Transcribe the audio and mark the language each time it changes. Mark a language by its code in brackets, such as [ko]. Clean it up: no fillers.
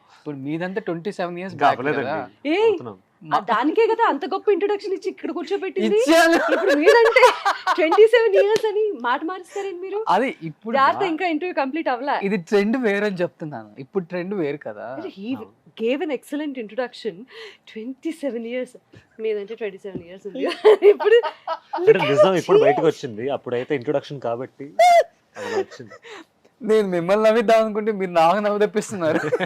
[te] ఇప్పుడు మీదంతా [en] 27 years [te] ఇంకా [en] back [te] అవ్వలేదండి. కదా. ఏ అవుతున్నాం. దానికే కదా అంత గొప్ప ఇంట్రొడక్షన్ ఇచ్చి ఇక్కడ కూర్చోబెట్టింది. ఇచ్చాను. ఇప్పుడు మీరంటే [en] 27 years [te] అని మాట మారుస్తారేంటి మీరు? అది ఇప్పుడు జాగ్రత్త, ఇంకా ఇంటర్వ్యూ కంప్లీట్ అవ్వలే. ఇది ట్రెండ్ వేరు అని చెప్తున్నాను. ఇప్పుడు ట్రెండ్ వేరు కదా. [en] He gave an excellent introduction. 27 years. [te] మీదంటే [en] 27 years [te] ఉంది. ఇప్పుడు అంటే నిజం ఇప్పుడు బయటకు వచ్చింది. అప్పుడైతే ఇంట్రొడక్షన్ కాబట్టి అలా వచ్చింది. నేను మిమ్మల్ని నవ్విద్దాం అనుకుంటే మీరు నాకు నవ్వు తెప్పిస్తున్నారు.